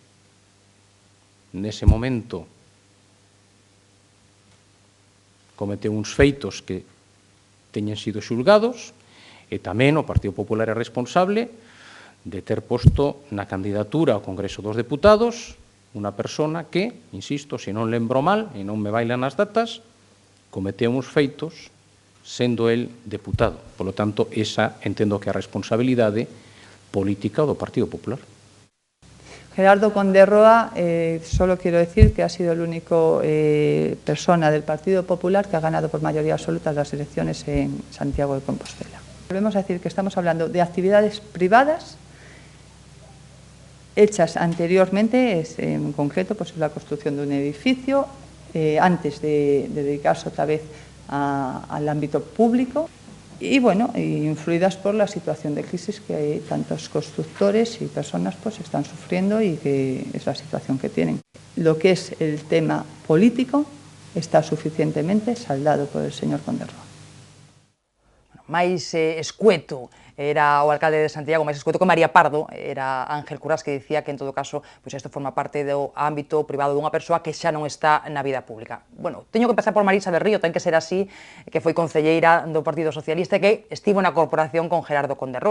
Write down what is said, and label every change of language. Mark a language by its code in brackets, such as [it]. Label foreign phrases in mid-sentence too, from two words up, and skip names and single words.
[gl] nese momento cometeu uns feitos que teñen sido xulgados, e tamén o Partido Popular é responsable de ter posto na candidatura ao Congreso dos Deputados unha persona que, insisto, se non lembro mal e non me bailan as datas, cometeu uns feitos sendo el deputado. [es] Por lo tanto, [gl] esa entendo que é a responsabilidade política do Partido Popular. [es] Gerardo Conde Roa, solo quiero decir que ha sido el único persona del Partido Popular que ha ganado por mayoría absoluta las elecciones en Santiago de Compostela. Volvemos a decir que estamos hablando de actividades privadas hechas anteriormente, en concreto pues la construcción de un edificio, antes de dedicarse otra vez al ámbito público y bueno, influidas por la situación de crisis que tantos constructores y personas pues están sufriendo y que es la situación que tienen. Lo que es el tema político está suficientemente saldado por el señor Conde Roa. [gl] Máis escueto era o alcalde de Santiago, máis escueto que María Pardo, era Ángel Currás, que dicía que en todo caso pois isto forma parte do ámbito privado dunha persoa que xa non está na vida pública. Bueno, teño que empezar por Marisa del Río, ten que ser así, que foi concelleira do Partido Socialista e que estivo na corporación con Gerardo Conde Roa.